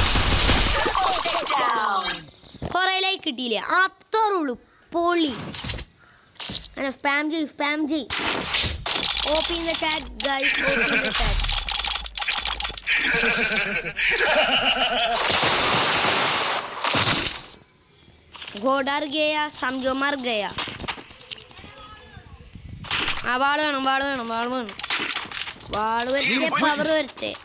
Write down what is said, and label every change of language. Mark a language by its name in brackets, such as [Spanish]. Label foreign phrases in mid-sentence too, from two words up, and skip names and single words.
[Malayalam] കൊറേ ലൈക്ക് കിട്ടിയില്ലേ, അത്രയുള്ളൂ. പൊളി. സ്പാം ചെയ്. [English] open the chat guys, open the chat. [Hindi] घोड़ डर गया, समझो मर गया. [Malayalam] ആ വാള് വേണം. വാള് വരട്ടെ, പവർ വരട്ടെ.